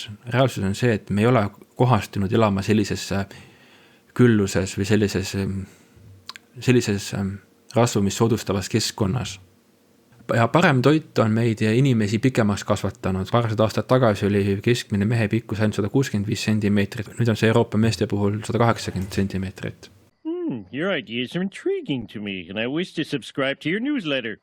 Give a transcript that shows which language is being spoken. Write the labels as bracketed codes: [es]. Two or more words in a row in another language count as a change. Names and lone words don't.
[et] Reaalsus on see, et me ei ole kohastunud elama sellises külluses või sellises rasvumist soodustavas keskkonnas. Ja parem toit on meid ja inimesi pikemaks kasvatanud. Paarsada aastat tagasi oli keskmine mehe pikkus ainult 165 sentimeetrit. Nüüd on see Euroopa meeste puhul 180 sentimeetrit. [en] Your ideas are intriguing to me, and I wish to subscribe to your newsletter.